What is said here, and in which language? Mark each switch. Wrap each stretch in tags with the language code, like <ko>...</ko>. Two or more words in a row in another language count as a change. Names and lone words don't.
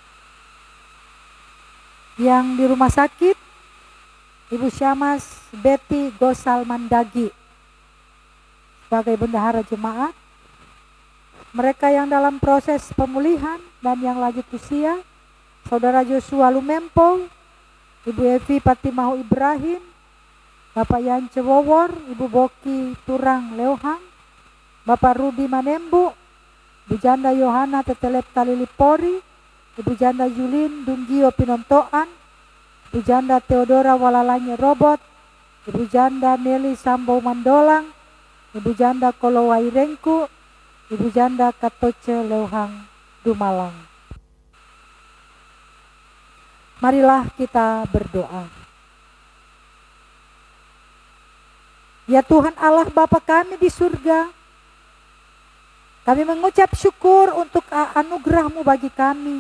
<id>Yang di rumah sakit, Ibu Syamas Betty Gosal Mandagi sebagai bendahara jemaat. Mereka yang dalam proses pemulihan dan yang lanjut usia, Saudara Joshua Lumempo, Ibu Evi Patimahu Ibrahim, Bapak Yance Wowor, Ibu Boki Turang Leuhang, Bapak Rudi Manembu, Ibu Janda Yohana Tetelep Talilipori, Ibu Janda Julin Dunggio Pinontoan, Ibu Janda Theodora Walalanya Robot, Ibu Janda Nelly Sambo Mandolang, Ibu Janda Kolowai Rengku, Ibu Janda Katoce Leuhang Dumalang. Marilah kita berdoa. Ya Tuhan Allah Bapa kami di surga, kami mengucap syukur untuk anugerah-Mu bagi kami.</id>